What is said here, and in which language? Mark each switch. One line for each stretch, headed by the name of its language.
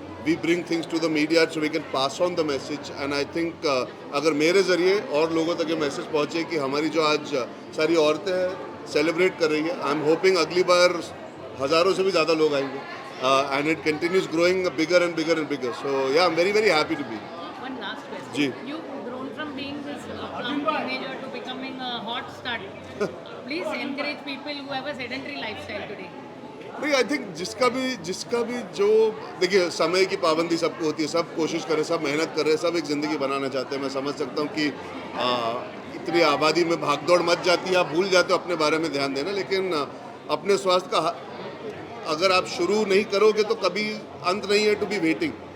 English: We bring things to the media so we can pass on the message, and I think
Hindi: अगर मेरे ज़रिए और लोगों तक ये मैसेज पहुँचे कि हमारी जो आज सारी औरतें हैं सेलिब्रेट कर रही है,
English: I am hoping
Hindi: अगली बार हज़ारों से भी ज़्यादा लोग आएंगे,
English: and it continues growing bigger and bigger
Hindi: and bigger.
English: So yeah, I'm very very happy to be. One last question.
Hindi: Ji.
English: You've grown from being this plump teenager to becoming a hot stud. Please encourage people who have a sedentary lifestyle today.
Hindi: भाई I think जिसका भी जो देखिए, समय की पाबंदी सबको होती है, सब कोशिश करें, सब मेहनत कर रहे हैं, सब एक ज़िंदगी बनाना चाहते हैं। मैं समझ सकता हूँ कि इतनी आबादी में भागदौड़ मच जाती है, आप भूल जाते हो अपने बारे में ध्यान देना। लेकिन अपने स्वास्थ्य का अगर आप शुरू नहीं करोगे तो कभी अंत नहीं है
English: To be waiting.